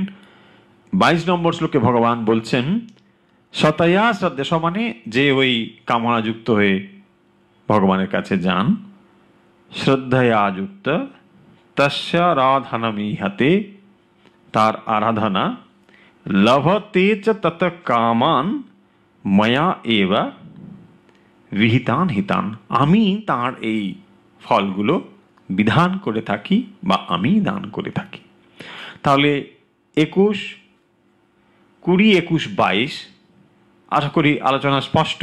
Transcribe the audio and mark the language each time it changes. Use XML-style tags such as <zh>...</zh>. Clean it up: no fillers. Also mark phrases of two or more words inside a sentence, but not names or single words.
<bn>22 নম্বর শ্লোকে ভগবান বলছেন</bn> <sa>সতয়া শ্রদ্ধা,</sa> <bn>মানে যে ওই কামনাযুক্ত হয়ে ভগবানের কাছে যান,</bn> <sa>শ্রদ্ধয়া যুক্ত তস্য আরাধনমীহতে,</sa> <bn>তার আরাধনা,</bn> <sa>লভতে চ ততঃ কামান ময়া এব বিহিতান হিতান,</sa> <bn>আমি তার এই ফলগুলো বিধান করে থাকি বা আমি দান করে থাকি। তাহলে 21, 20, 21, 22 আশা করি আলোচনা স্পষ্ট।</bn>